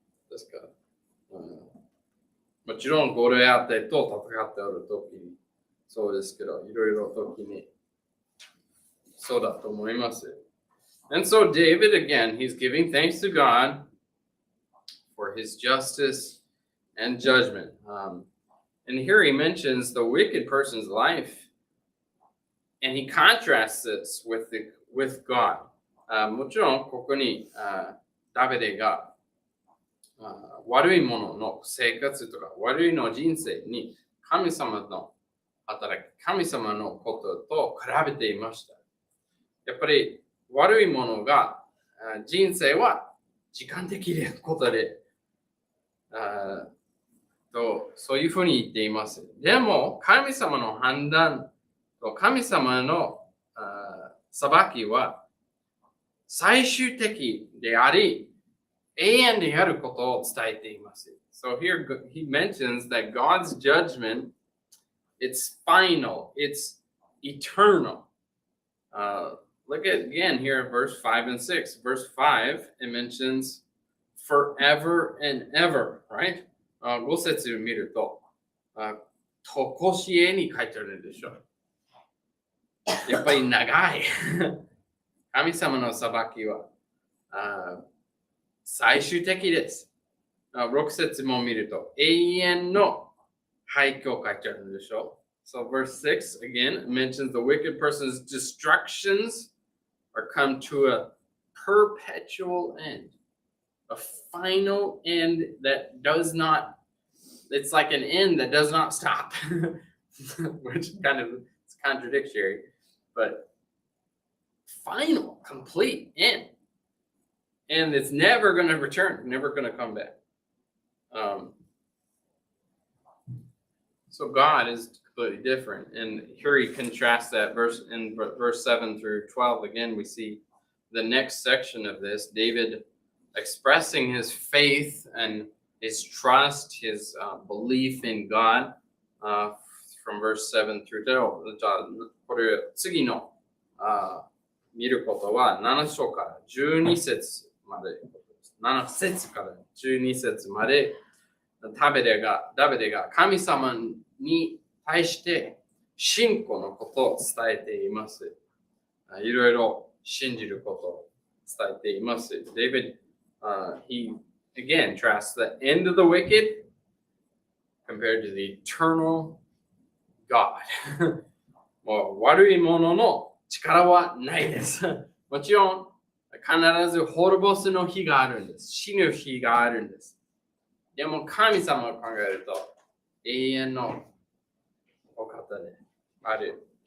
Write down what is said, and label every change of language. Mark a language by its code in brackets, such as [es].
[ja] ですから、もちろんゴリアテと戦っておるときにそうですけど、いろいろ時にそうだと思います。 [en] And so David, again, he's giving thanks to God for his justice and judgment. And here he mentions the wicked person's life, and he contrasts this with God. [ja] もちろん、ここにダビデが悪い者の生活とか悪いの人生に神様の働き、神様のことと比べていました。やっぱり悪いものが人生は時間的なことでそういうふうに言っています。でも神様の判断と神様の裁きは最終的であり永遠であることを伝えています。 [en] So here he mentions that God's judgment, it's final, it's eternal. Look at again here in verse 5 and 6. Verse 5, it mentions forever and ever, right? [ja] 5節を見ると、とこしえに書いてあるんでしょう。やっぱり長い。神様の裁きは最終的です。 6節も見ると、永遠の廃墟を書いてあるんでしょう。 [en] So verse 6 again mentions the wicked person's destructions are come to a perpetual end. A final end that does not, it's like an end that does not stop. Which it's contradictory, but final, complete, end. And it's never going to return, never going to come back. So God is completely different. And here he contrasts that verse 7 through 12. Again, we see the next section of this, David expressing his faith and his trust, his belief in God, from verse 7 through 12. [ja] じゃあ、これ次の見ることは7章から12節まで、7節から12節まで、ダビデが神様に対して信仰のことを伝えています。いろいろ信じることを伝えています。 [en] David, he again trusts the end of the wicked compared to the eternal God. [ja] もう悪いものの力はないです。もちろん必ず滅ぼすの日があるんです。死ぬ日があるんです。でも神様を考えると永遠のお方である。